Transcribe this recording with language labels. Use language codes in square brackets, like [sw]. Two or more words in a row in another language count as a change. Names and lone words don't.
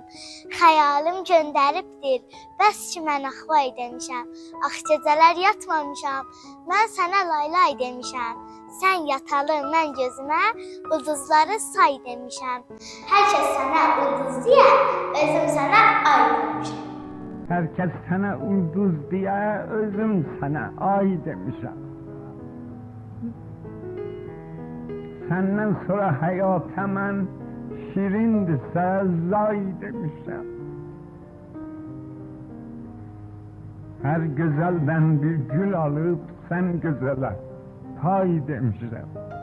[az] Xəyalim göndəribdir, bəs ki mən axvay demişəm. Ax gecələr yatmamışam, mən sənə laylay demişəm. Sən yatalı mən gözümə, ulduzları say demişəm. Hər kəs sənə ulduz deyə, özüm sənə ay demişəm. [tr] Herkes sana ulduz diye özüm sana ay demişim. Senden sonra hayata [az] mən şirindirsə [tr] zay demişim. Her güzelden bir gül alıp sen güzele tay demişim.